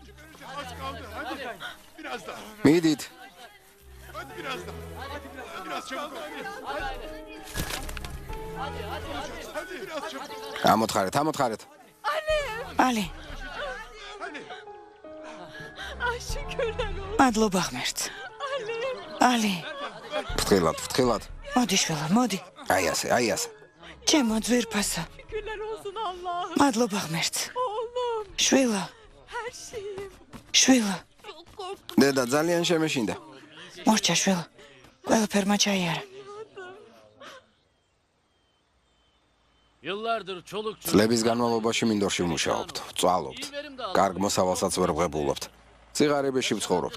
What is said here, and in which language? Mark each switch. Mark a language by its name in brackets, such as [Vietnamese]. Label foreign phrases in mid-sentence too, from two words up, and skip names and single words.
[Georgian] მიდით. ამოთხარეთ. ალი. მადლობა ღმერთს. ალი. ფრთხილად. მოდი შვილო, მოდი. აი ასე. ჩემო ძვირფასო. [Turkish] Şükürler olsun Allah'ım. [Georgian] მადლობა ღმერთს. [Turkish] Oğlum. [Georgian] შვილო, [Turkish] Her şeyim. [Georgian] შვილო. [Turkish] Çok korktum. [Georgian] დედა ძალიან შემეშინდა. მორჩა შვილო. ყველაფერმა ჩაიარა. წლების განმავლობაში მინდორში ვმუშაობთ, ვწვალობთ. კარგ მოსავალსაც ვერ ვღებულობთ. ციგარებეში ვცხოვრობთ.